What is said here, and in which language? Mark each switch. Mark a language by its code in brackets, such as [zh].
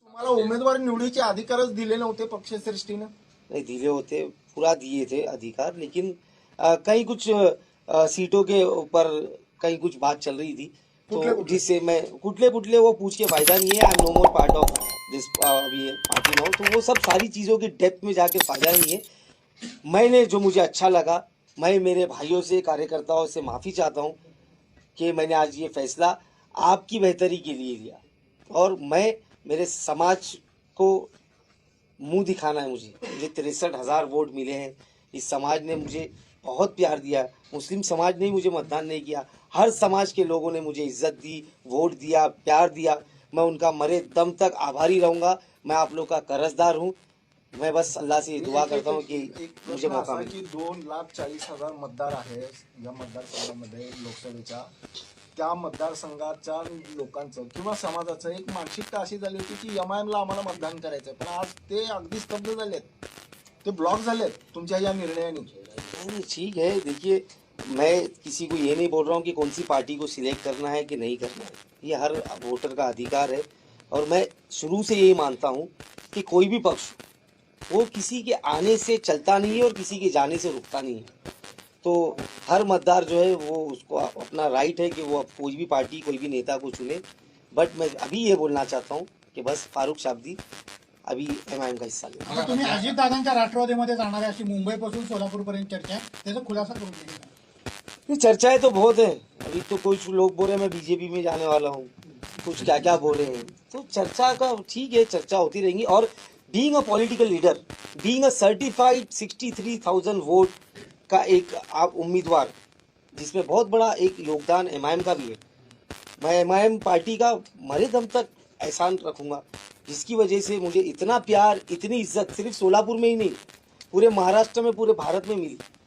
[mr] उमेदवार निवडीचे अधिकारच दिले नव्हते पक्षश्रेष्ठीनं? नहीं दिले होते, [hi] पूरा दिए थे अधिकार, लेकिन कहीं कुछ सीटों के ऊपर कहीं कुछ बात चल रही थी, तो जिससे मैं कुटले वो पूछ के फायदा नहीं है। [en] I am no more part of this अभी party now, [hi] तो वो सब सारी चीज़ों की डेप्थ में जाके फायदा नहीं है। मैंने जो मुझे अच्छा लगा, मैं मेरे भाइयों से कार्यकर्ताओं से माफ़ी चाहता हूँ कि मैंने आज ये फैसला आपकी बेहतरी के लिए लिया, और मैं मेरे समाज को मुंह दिखाना है। मुझे 63,000 वोट मिले हैं। इस समाज ने मुझे बहुत प्यार दिया। मुस्लिम समाज ने मुझे मतदान नहीं किया, हर समाज के लोगों ने मुझे इज्जत दी, वोट दिया, प्यार दिया। मैं उनका मरे दम तक आभारी रहूँगा। मैं आप लोग का कर्जदार हूँ। मैं बस अल्लाह से दुआ करता हूँ कि मुझे मौका मिले। [mr] 2,40,000 मतदार आहेत या मतदारसंघामध्ये लोकसभेच्या, त्या मतदारसंघाच्या लोकांचं किंवा समाजाचं एक मानसिकता अशी झाली होती की एमआयएमला आम्हाला मतदान करायचं, पण आज ते अगदी स्तब्ध झालेत, ते ब्लॉक झालेत तुमच्या या निर्णयाने। [hi] नहीं, ठीक है, देखिए मैं किसी को ये नहीं बोल रहा हूँ कि कौन सी पार्टी को सिलेक्ट करना है कि नहीं करना है, ये हर वोटर का अधिकार है। और मैं शुरू से यही मानता हूँ कि कोई भी पक्ष वो किसी के आने से चलता नहीं है और किसी के जाने से रुकता नहीं है। तो हर मतदार जो है वो उसको अपना राइट है कि वो कोई भी पार्टी कोई भी नेता को चुने। बट मैं अभी ये बोलना चाहता हूँ कि बस फारूक शाब्दी अभी एमआयएम का हिस्सा ले। [mr] आता तुम्ही अजितदादांच्या राष्ट्रवादीमध्ये जाणार आहे अशी मुंबईपासून सोलापूरपर्यंत चर्चा आहे, त्याचा खुलासा करून दिला। [hi] ये चर्चाएं तो बहुत है। अभी तो कुछ लोग बोल रहे हैं मैं बीजेपी में जाने वाला हूँ, कुछ क्या क्या बोल रहे हैं। तो चर्चा का ठीक है, चर्चा होती रहेंगी। और [en] being a political leader, being a certified [hi] 63,000 vote का एक आप उम्मीदवार, जिसमें बहुत बड़ा एक योगदान एमआईएम का भी है, मैं एमआईएम पार्टी का मरे दम तक एहसान रखूंगा, जिसकी वजह से मुझे इतना प्यार, इतनी इज्जत सिर्फ सोलापुर में ही नहीं, पूरे महाराष्ट्र में, पूरे भारत में मिली।